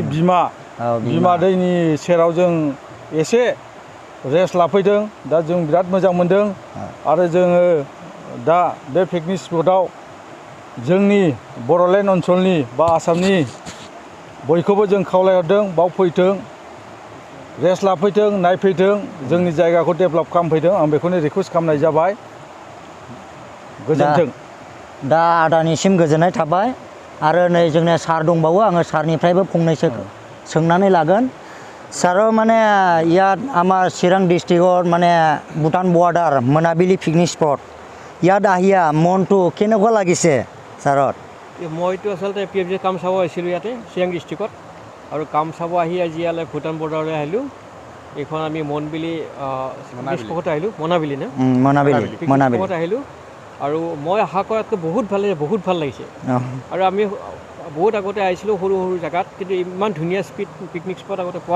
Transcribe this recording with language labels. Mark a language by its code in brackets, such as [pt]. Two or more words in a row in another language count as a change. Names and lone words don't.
[brx] बिमा दैनि सेराव जों एसे रेस्ट लाफैदों दा जों बिराद मोजां मोनदों आरो जोङो दा बे [en] picnic spotao [brx] जोंनि बड'लेण्ड ओनसोलनि बा आसामनि बयखौबो जों खावलायहरदों बाव फैथों रेस्ट लाफैथों नायफैथों जोंनि जायगाखौ डेभेलप खालामफैथों आं बेखौनो रिकुवेस्ट खालामनाय जाबाय गोजोन्थों। दा आदानिसिम गोजोननाय थाबाय आरो नै जोंना सार दंबावो आङो सारनिफ्रायबो फंनैसो सोंनानै लागोन सार माने [as] ইয়াত আমাৰ চিৰাং ডিষ্ট্ৰিক্টৰ মানে ভূটান বৰ্ডাৰ মোনাবিলি [en] picnic spot [as] ইয়াত আহিয়া মনটো কেনেকুৱা লাগিছে ছাৰত? মইতো আচলতে PMG কাম চাব আহিছিলোঁ ইয়াতে চিৰাং ডিষ্ট্ৰিক্টত আৰু কাম চাব আহি আজি ইয়ালৈ ভূটান বৰ্ডাৰলৈ আহিলোঁ এইখন আমি মনবিলি স্পটত আহিলোঁ মনাবিলি না মনাবিলি আহিলোঁ আৰু মই আশা কৰাতকৈ বহুত ভাল লাগিছে আৰু আমি বহুত আগতে আহিছিলোঁ সৰু সৰু জেগাত কিন্তু ইমান ধুনীয়া [en] picnic spot [as] আগতে পোৱা